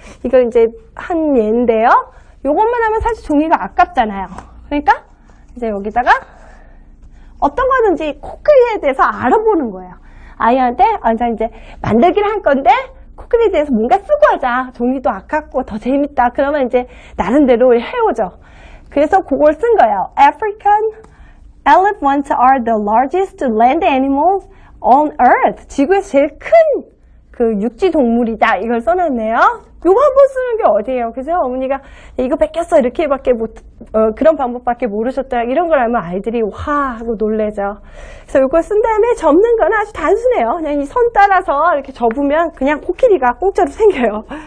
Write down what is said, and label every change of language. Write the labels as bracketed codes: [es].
[ko] 이거 이제 한 예인데요. 요것만 하면 사실 종이가 아깝잖아요. 그러니까 이제 여기다가 어떤 거든지 코끼리에 대해서 알아보는 거예요. 아이한테 이제 만들기를 할 건데 코끼리에 대해서 뭔가 쓰고 하자. 종이도 아깝고 더 재밌다. 그러면 이제 나름대로 해오죠. 그래서 그걸 쓴 거예요. [en] African elephants are the largest land animals on earth. [ko] 지구에서 제일 큰 그 육지 동물이다. 이걸 써놨네요. 요거 한번 쓰는 게 어디예요? 그래서 어머니가 이거 뺏겼어 이렇게밖에 그런 방법밖에 모르셨다. 이런 걸 알면 아이들이 와 하고 놀래죠. 그래서 요걸 쓴 다음에 접는 건 아주 단순해요. 그냥 이 선 따라서 이렇게 접으면 그냥 코끼리가 공짜로 생겨요.